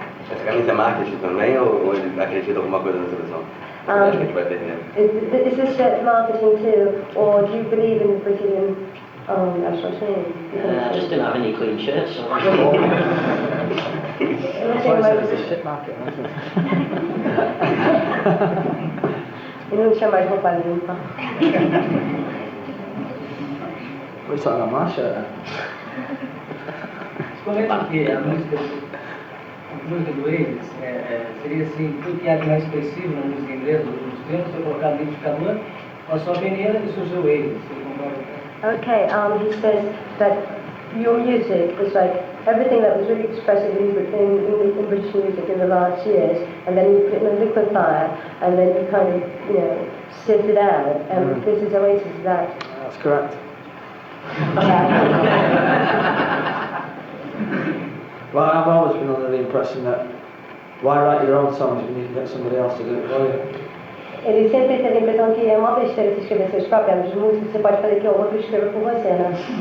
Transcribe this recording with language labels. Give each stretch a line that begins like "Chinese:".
Portuguese: Essa camisa é marketing também ou ele acredita em alguma coisa na seleção? Acho que a gente vai perder.
English: Is this shirt marketing too, or do you believe in the Brazilian national team? I just didn't have any clean shirts, so I It's a shit market,
Portuguese: Ele não tinha mais roupa limpa.
English: What are you talking about my shirt then?
Portuguese: Como é que a música do Oasis seria assim, tudo que é mais expressivo na música inglesa dos últimos tempos, foi colocado no liquidificador, passou a peneira e surgiu o Oasis.
English: Okay, he says that your music was like everything that was really expressive in British music in the last years, and then you put it in a liquefier, and then you kind of, sift it out, and this is Oasis, is that? That's correct. Well, I've always been under the impression that why write your own songs when you can get somebody else to do it for you?
Portuguese: Ele sempre teve a impressão que é uma besteira se escrever seus próprios músicos, você pode fazer que o outro escreva por você, né?